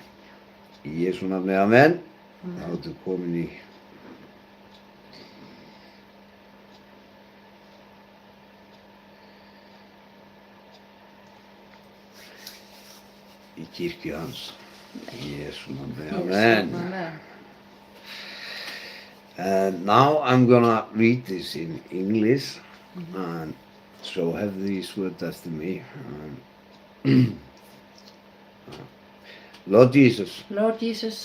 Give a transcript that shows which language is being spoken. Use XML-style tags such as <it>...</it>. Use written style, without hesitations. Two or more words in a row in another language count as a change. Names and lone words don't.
<is>Í Jesú nafni, amen. Þá ertu komin í kirkju hans. Í Jesú nafni, amen. Amen.</is> <en>And now I'm gonna read this in English, and so have these words after me. Lord Jesus, Lord Jesus,</en>